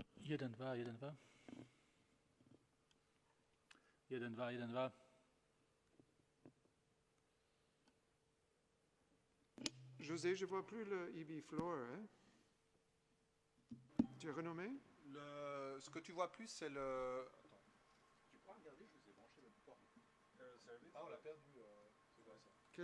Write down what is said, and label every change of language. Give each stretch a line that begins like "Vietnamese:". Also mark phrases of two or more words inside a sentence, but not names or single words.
Czech: Jeden, dva, jeden, dva. Jeden, dva, jeden, dva.
French: José, je vois plus le EB Floor. Hein? Tu as renommé? Ce que tu vois plus, c'est le... Attends. Tu pourras regarder, je vous ai branché même pas. Ah, on l'a perdu. C'est quoi ça?